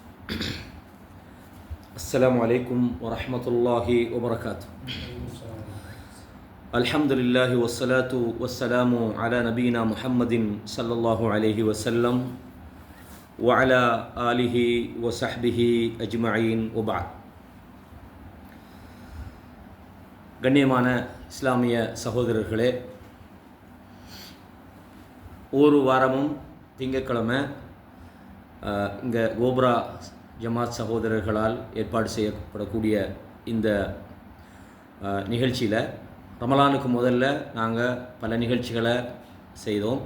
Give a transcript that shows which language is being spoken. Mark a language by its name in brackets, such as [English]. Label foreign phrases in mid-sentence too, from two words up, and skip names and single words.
[Arabic] السلام عليكم ورحمة الله وبركاته. الحمد لله والصلاة والسلام على نبينا محمد صلى الله عليه وسلم وعلى آله وصحبه أجمعين وبعد. [Tamil] கண்ணியமான இஸ்லாமிய சகோதரர்களே, ஒரு வாரமும் திங்கட்கிழமை இங்கே கோப்ரா ஜமாத் சகோதரர்களால் ஏற்பாடு செய்யப்படக்கூடிய இந்த நிகழ்ச்சியில் ரமலானுக்கு முதல்ல நாங்கள் பல நிகழ்ச்சிகளை செய்தோம்.